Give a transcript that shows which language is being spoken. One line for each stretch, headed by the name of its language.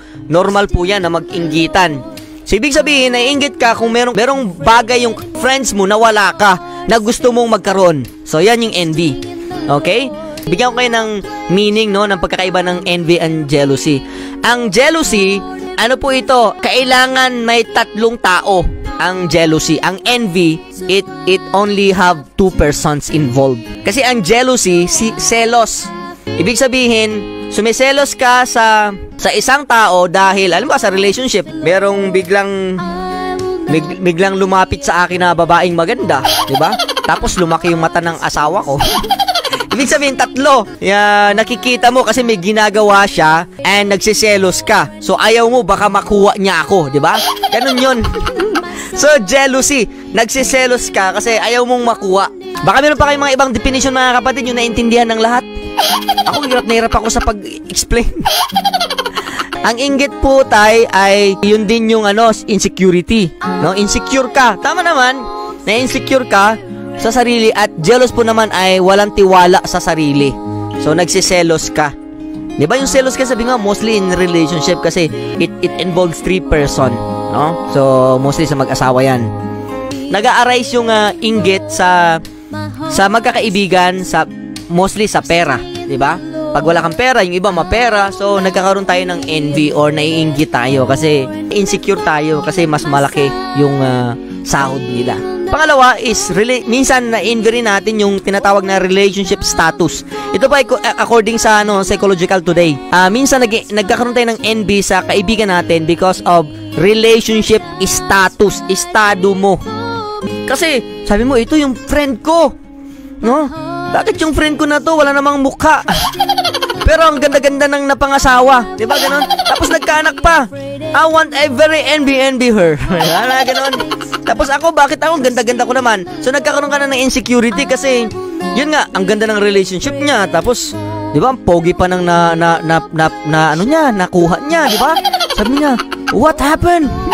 Filipino: Normal po 'yan na mag-inggitan. So, ibig sabihin, naiinggit ka kung merong bagay yung friends mo na wala ka, na gusto mong magkaroon. So, yan yung envy. Okay? Bigyan ko kayo ng meaning, no, ng pagkakaiba ng envy and jealousy. Ang jealousy, ano po ito? Kailangan may tatlong tao ang jealousy.
English: Ang envy, it only have two persons involved.
Filipino: Kasi ang jealousy, selos. Ibig sabihin, sumiselos ka sa isang tao dahil, alam mo, sa relationship, merong biglang lumapit sa akin na babaeng maganda, di ba? Tapos lumaki yung mata ng asawa ko. Ibig sabihin, tatlo. Nakikita mo kasi may ginagawa siya and nagsiselos ka. So, ayaw mo, baka makuha niya ako, di ba? Ganun yun. So, jealousy. Nagsiselos ka kasi ayaw mong makuha. Baka meron pa kayong mga ibang definition mga kapatid yung naintindihan ng lahat. Ako, hirap na hirap ako sa pag-explain. Ang inggit po ay yun din yung insecurity. No? Insecure ka. Tama naman, na-insecure ka sa sarili at jealous po naman ay walang tiwala sa sarili. So, nagsiselos ka. Di ba yung selos ka, sabi nga,
English: mostly in relationship
Filipino: kasi
English: it involves three person.
Filipino: No? So, mostly sa mag-asawa yan. Nag-a-arise yung inggit sa magkakaibigan, mostly sa pera. Diba? Pag wala kang pera, yung iba mapera, so nagkakaroon tayo ng envy or naiinggit tayo kasi insecure tayo kasi mas malaki yung sahod nila. Pangalawa is, minsan na-envy rin natin yung tinatawag na relationship status. Ito pa according sa Psychological Today. Minsan nagkakaroon tayo ng envy sa kaibigan natin
English: because of relationship status,
Filipino: estado mo. Kasi, sabi mo, ito yung friend ko. No? Bakit yung friend ko na to, wala namang mukha? pero ang ganda-ganda ng napangasawa. Diba, ganon? Tapos nagkaanak pa.
English: I want a very envy her.
Filipino: Ganon. Tapos ako, bakit ako? Ganda-ganda ko naman. So, nagkakaroon ka na ng insecurity kasi, yun nga, ang ganda ng relationship niya. Tapos, di ba, ang pogi pa ng ano niya, nakuha niya, di ba? Sabi niya,
English: what happened?